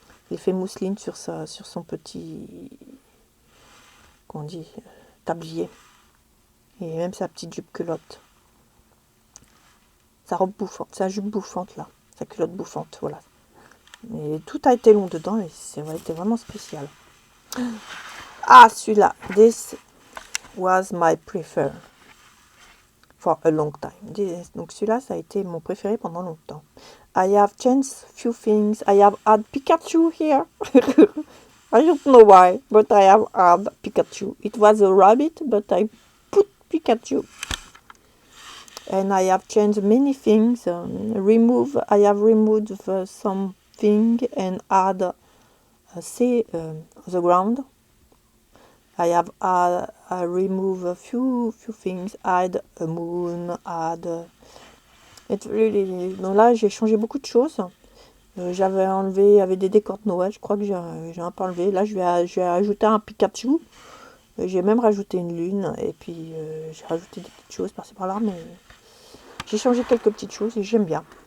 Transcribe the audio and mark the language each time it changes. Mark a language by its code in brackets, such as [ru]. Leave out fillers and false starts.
[fr] L'effet mousseline sur son petit, qu'on dit, tablier. Et même sa petite jupe culotte. Sa robe bouffante, sa jupe bouffante là. Sa culotte bouffante, voilà. Et tout a été long dedans et c'était vraiment spécial. Ah, celui-là. [en] This was my preferred for a long time. [fr] Donc celui-là, ça a été mon préféré pendant longtemps. [en] I have changed few things. I have had Pikachu here. I don't know why, but I have had Pikachu. It was a rabbit, but I put Pikachu. And I have changed many things. I have removed something and add the ground. I have removed a few things, add a moon, it's really... [fr] Donc là, j'ai changé beaucoup de choses. J'avais enlevé avec des décors de Noël, je crois que j'ai un peu enlevé. Là, je vais ajouter un Pikachu. J'ai même rajouté une lune et puis j'ai rajouté des petites choses par-ci par-là, mais j'ai changé quelques petites choses et j'aime bien.